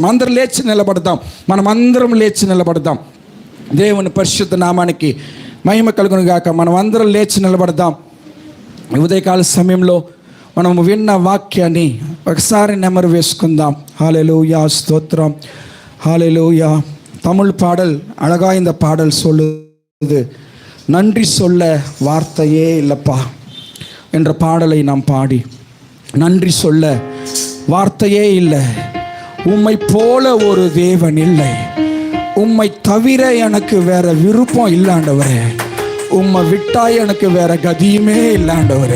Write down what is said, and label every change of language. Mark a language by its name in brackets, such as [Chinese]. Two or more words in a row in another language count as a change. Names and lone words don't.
[Telugu] అందరూ లేచి నిలబడదాం. మనం అందరం లేచి నిలబడదాం. దేవుని పరిశుద్ధ నామానికి మహిమ కలుగును గాక. మనం అందరం లేచి నిలబడదాం. ఉదయకాల సమయంలో మనము విన్న వాక్యాన్ని ఒకసారి నెమరు వేసుకుందాం. హల్లెలూయా, స్తోత్రం, [Tamil] ஹalleluya. தமிழ் பாடல் அழகா இந்த பாடல் சொல்லுது. நன்றி சொல்ல வார்த்தையே இல்லப்பா என்ற பாடலை நாம் பாடி, நன்றி சொல்ல வார்த்தையே இல்லை, உம்மை போல ஒரு தேவன் இல்லை, உம்மை தவிர எனக்கு வேற விருப்பம் இல்லாண்டவரே, உம்மை விட்டா எனக்கு வேற கதியுமே இல்லாண்டவரே.